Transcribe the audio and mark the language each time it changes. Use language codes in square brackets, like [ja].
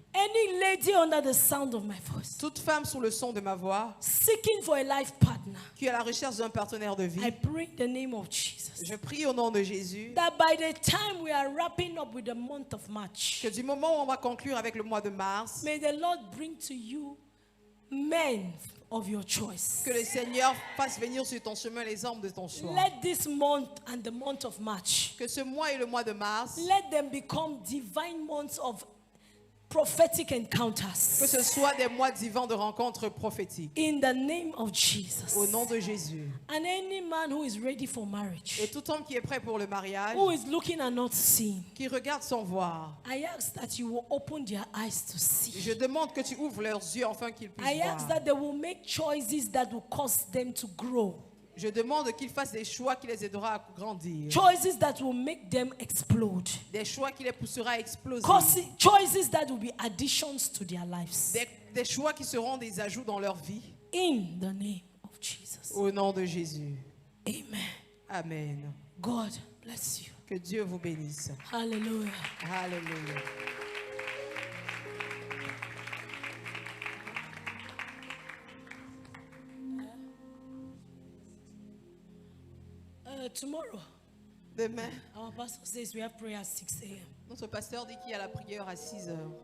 [en] Any lady under the sound of my voice, [fr] Toute femme sous le son de ma voix [en] seeking for a life partner, [fr] qui est à la recherche d'un partenaire de [en] I [fr] vie, [en] pray in the name of Jesus [fr] je prie au nom de Jésus [en] that by the time we are wrapping up with the month of March, [fr] que du moment où on va conclure avec le mois de mars, [en] may the Lord bring to you men of your choice. [fr] que le Seigneur fasse venir sur ton chemin les hommes de ton choix. [en] Let this month and the month of March, [fr] Que ce mois et le mois de mars, [en] let them become divine months of prophetic [fr] que [en] encounters. [fr] ce soit des mois divins de rencontres prophétiques. [en] In the name of Jesus. [fr] Au nom de Jésus. [en] And any man who is ready for [fr] Et [en] marriage, [fr] tout homme qui est prêt pour le mariage, [en] who is looking and not seeing, [fr] qui regarde sans voir, [en] I ask that you will open their eyes to see. [fr] je demande que tu ouvres leurs yeux afin qu'ils puissent [en] I ask [fr] voir. [en] that they will make choices that will cause them to grow. [fr] Je demande qu'ils fassent des choix qui les aidera à grandir. [en] Choices that will make them explode. [fr] Des choix qui les poussera à exploser. [en] Choices that will be additions to their lives. [fr] Des choix qui seront des ajouts dans leur vie. [en] In the name of Jesus. [fr] Au nom de Jésus. [en] Amen. [fr] Amen. [en] God bless you. [fr] Que Dieu vous bénisse. [en] Hallelujah. [fr] Alléluia. [en] Tomorrow, [fr] Demain, [en] our pastor says we have prayer at 6 a.m. [fr] notre pasteur dit qu'il y a la prière à 6 heures.